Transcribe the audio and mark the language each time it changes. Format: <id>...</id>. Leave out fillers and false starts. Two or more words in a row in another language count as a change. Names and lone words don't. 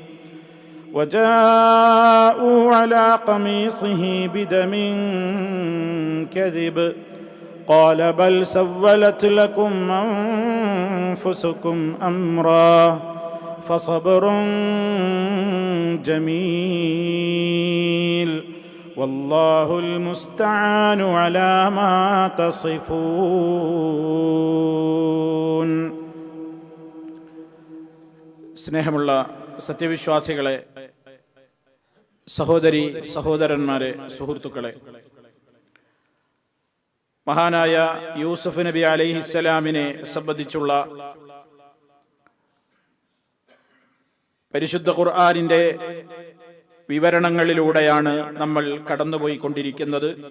<ar>وجاءوا على قميصه بدم كذب قال بل سولت لكم أنفسكم أمرا فصبر جميل والله المستعان على ما تصفون.</ar> <ml>സ്നേഹമുള്ള സത്യവിശ്വാസികളെ, സഹോദരി സഹോദരന്മാരെ, സുഹൃത്തുക്കളെ, മഹാനായ യൂസുഫ് നബി അലൈഹിസ്സലാമിനെ സംബന്ധിച്ചുള്ള പരിശുദ്ധ ഖുർആനിന്റെ വിവരണങ്ങളിലൂടെയാണ് നമ്മൾ കടന്നുപോയിക്കൊണ്ടിരിക്കുന്നത്.</ml>